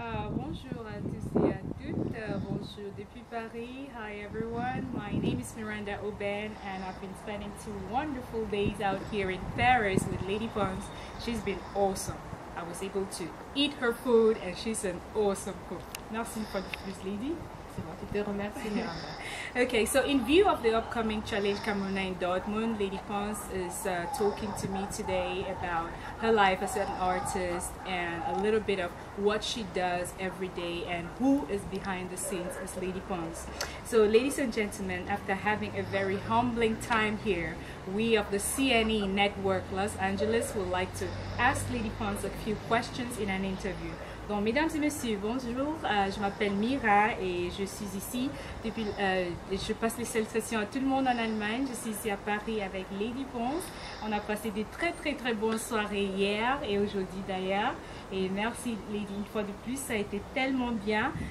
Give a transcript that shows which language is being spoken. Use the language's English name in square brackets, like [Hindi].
[French] Bonjour à tous et à toutes. Bonjour depuis Paris. [English] Hi everyone. My name is Miranda Oben and I've been spending 2 wonderful days out here in Paris with Lady Pons. She's been awesome. I was able to eat her food and she's an awesome cook. Merci for the plus, lady. [French] C'est moi qui te remercie, Miranda. [English] Okay, so in view of the upcoming Challenge Cameroon in Dortmund, Lady Pons is talking to me today about her life as an artist and a little bit of what she does every day and who is behind the scenes as Lady Pons. So ladies and gentlemen, after having a very humbling time here, we of the CNE Network Los Angeles would like to ask Lady Pons a few questions in an interview. [French] Donc, mesdames et messieurs, bonjour, je m'appelle Mira et je suis ici depuis, je passe les salutations à tout le monde en Allemagne. Je suis ici à Paris avec Lady Pons. On a passé des très bonnes soirées hier et aujourd'hui d'ailleurs. Et merci Lady une fois de plus, ça a été tellement bien.